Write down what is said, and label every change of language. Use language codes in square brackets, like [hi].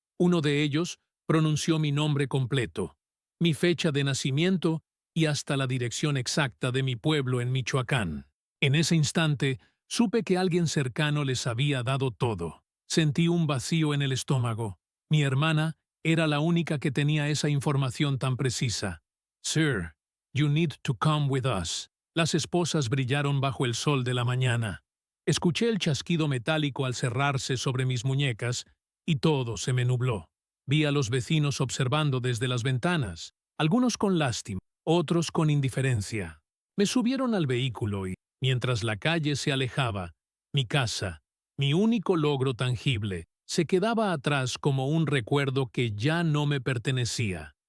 [es] Uno de ellos pronunció mi nombre completo, mi fecha de nacimiento y hasta la dirección exacta de mi pueblo en Michoacán. En ese instante, supe que alguien cercano les había dado todo. Sentí un vacío en el estómago. Mi hermana era la única que tenía esa información tan precisa. [en] Sir, you need to come with us. [es] Las esposas brillaron bajo el sol de la mañana. Escuché el chasquido metálico al cerrarse sobre mis muñecas y todo se me nubló. Vi a los vecinos observando desde las ventanas, algunos con lástima, otros con indiferencia. Me subieron al vehículo y, mientras la calle se alejaba, mi casa, mi único logro tangible, se quedaba atrás como un recuerdo que ya no me pertenecía.